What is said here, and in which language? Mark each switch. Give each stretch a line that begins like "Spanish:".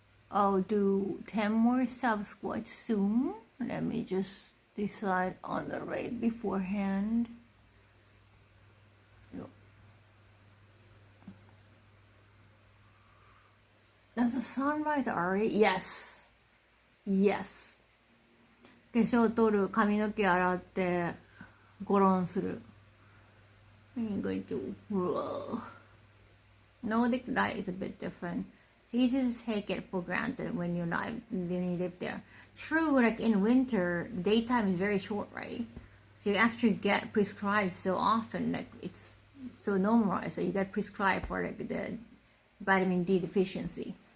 English: I'll do 10 more sub squats soon. Let me just decide on the rate beforehand. Does the sunrise already? Yes.
Japanese: 化粧取る、髪の毛洗って、ゴロンする。
English: I'm going to. Nordic life is a bit different. It's easy to take it for granted when you live there. True, like in winter, daytime is very short, right? So you actually get prescribed so often, like it's so normalized. So you get prescribed for like the vitamin D deficiency.